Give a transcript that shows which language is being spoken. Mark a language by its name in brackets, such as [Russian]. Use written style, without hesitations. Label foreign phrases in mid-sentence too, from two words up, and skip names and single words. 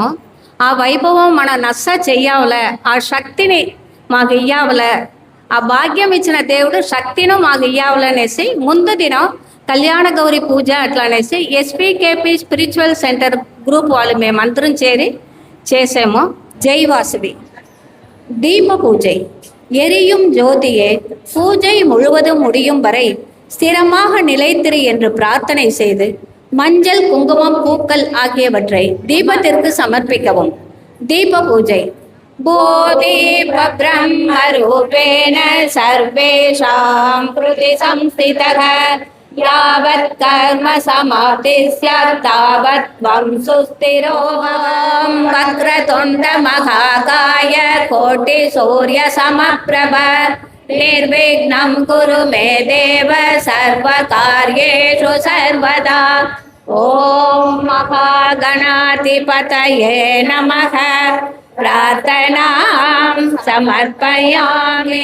[Telugu] ఆ వైభవం మన నస్స చెయ్యావులే, ఆ శక్తిని మాకు ఇయ్యావులే, ఆ భాగ్యం ఇచ్చిన దేవుడు శక్తిను మాకు ఇయ్యావులనేసి ముందు దినం కళ్యాణ గౌరి పూజ అట్లా అనేసి ఎస్పీకేపీ స్పిరిచువల్ సెంటర్ గ్రూప్ వాళ్ళు మేమందరం చేరి చేసాము. [Tamil] జై வாசவி. தீப பூஜை. எரியும் ஜோதியே பூஜை முழுவதும் முடியும் வரை ஸ்திரமாக நிலைத்திரு என்று பிரார்த்தனை செய்து மஞ்சள் குங்குமம் பூக்கள் ஆகியவற்றை தீபத்திற்கு சமர்ப்பிக்கவும். தீப பூஜை. [Sanskrit] भोदीप ब्रह्म रूपेण सर्वेषां कृति संस्थितः यावत् कर्म समाप्तिस्य तावत् त्वं सुस्थिरो भवम्. वक्रतुण्ड महाकाय कोटि सूर्य समप्रभ निर्विघ्नं कुरु मे देव सर्वकार्येषु सर्वदा. ॐ महागणाधिपतये नमः. प्रार्थनां समर्पयामि.